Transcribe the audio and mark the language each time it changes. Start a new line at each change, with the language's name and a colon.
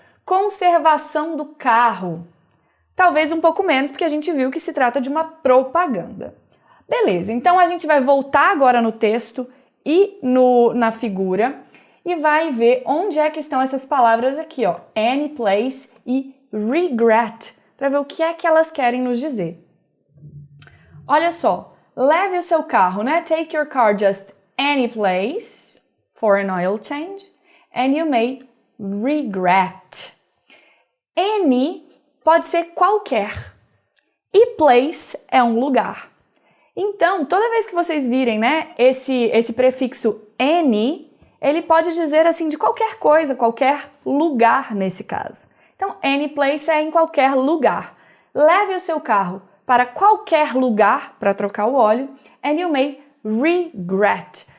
Portuguese: Conservação do carro. Talvez um pouco menos, porque a gente viu que se trata de uma propaganda. Beleza, então a gente vai voltar agora no texto e na figura e vai ver onde é que estão essas palavras aqui, ó. Any place e regret, para ver o que é que elas querem nos dizer. Olha só. Leve o seu carro, né?
English: Take your car just any place for an oil change and you may regret.
Portuguese: Any pode ser qualquer e place é um lugar. Então, toda vez que vocês virem, né, esse prefixo any, ele pode dizer assim de qualquer coisa, qualquer lugar nesse caso. Então, any place é em qualquer lugar. Leve o seu carro para qualquer lugar para trocar o óleo
English: and you may regret.